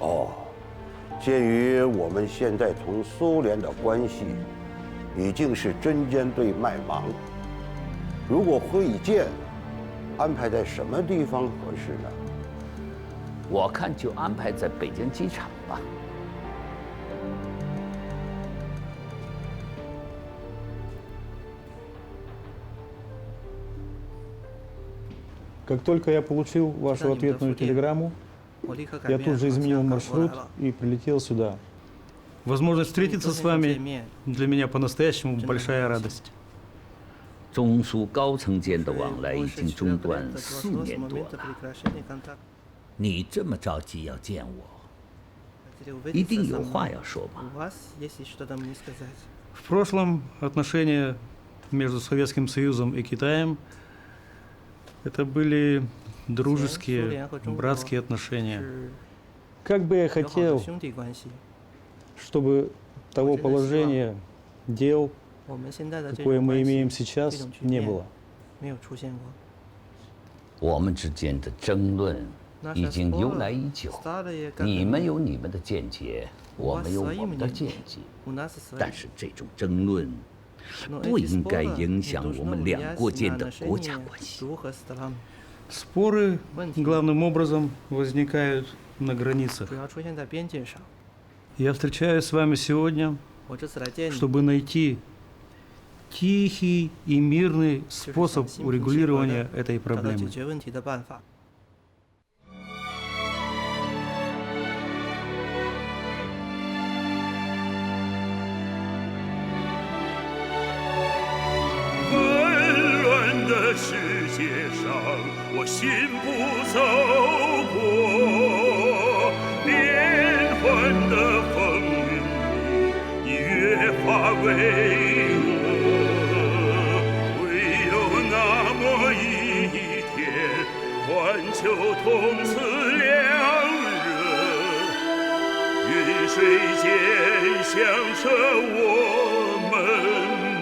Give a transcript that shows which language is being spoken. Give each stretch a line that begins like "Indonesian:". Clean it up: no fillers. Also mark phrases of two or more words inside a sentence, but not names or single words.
Chinese: 哦，鉴于我们现在同苏联的关系已经是针尖对麦芒，如果会见安排在什么地方合适呢？我看就安排在北京机场吧。
Russian: Как только я получил вашу ответную телеграмму, я тут же изменил маршрут и прилетел сюда. Возможность встретиться с вами для меня по-настоящему большая радость.
Chinese: 中苏高层间的往来已经中断4年多了。你这么着急要见我，一定有话要说吧？
Russian: В прошлом отношения между Советским Союзом и Китаем это были дружеские, братские отношения. Как бы я хотел, чтобы того положения, дел, какое мы имеем сейчас, не было.
Chinese: 我们之间的争论已经由来已久，你们有你们的见解，我们有我们的见解，但是这种争论不应该影响我们两国间的国家关系。
Russian: Споры главным образом возникают на границах. Я встречаюсь с вами сегодня, чтобы найти тихий и мирный способ урегулирования этой проблемы.
Chinese: В 世界上，我信步走过变幻的风云里，你越发巍峨。唯有那么一天，环球同此两人，云水间响彻我们。